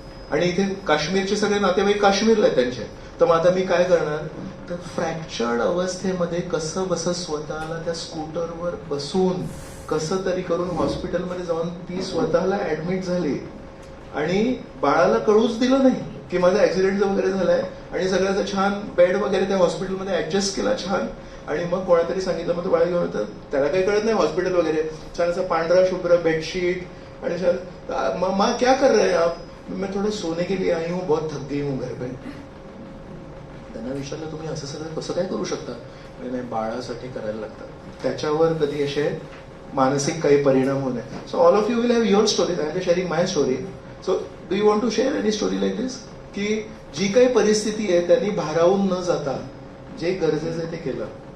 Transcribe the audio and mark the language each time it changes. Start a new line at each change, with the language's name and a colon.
Marathi: आणि इथे काश्मीरचे सगळे नातेवाईक काश्मीरला आहेत त्यांचे. तर मग आता मी काय करणार, तर फ्रॅक्चर्ड अवस्थेमध्ये कसं बसं स्वतःला त्या स्कूटरवर बसून कसं तरी करून हॉस्पिटलमध्ये जाऊन ती स्वतःला ऍडमिट झाली आणि बाळाला कळूच दिलं नाही की माझा ऍक्सिडेंट वगैरे झालाय. आणि सगळ्याचं छान बेड वगैरे त्या हॉस्पिटलमध्ये ऍडजस्ट केला छान. आणि मग कोणातरी सांगितलं, मग तो बाळा घेऊन होतं, त्याला काही कळत नाही हॉस्पिटल वगैरे. छान असं पांढरा शुभ्र बेडशीट आणि छान
Hindi: माँ क्या कर रहे हैं आप. मैं थोडं सोने के लिए आई हूँ, बहुत थक गई हूँ घर पे.
Marathi: त्यांना विचारलं तुम्ही असं सगळं कसं काय करू शकता. नाही बाळासाठी करायला लागतं. त्याच्यावर कधी असे मानसिक काही परिणाम होऊ नये.
English: So all of you will have your story. I am sharing my story. So do you want to share any story like this,
Marathi: की जी काही परिस्थिती आहे त्यांनी भारावून न जाता जे गरजेचं आहे ते केलं.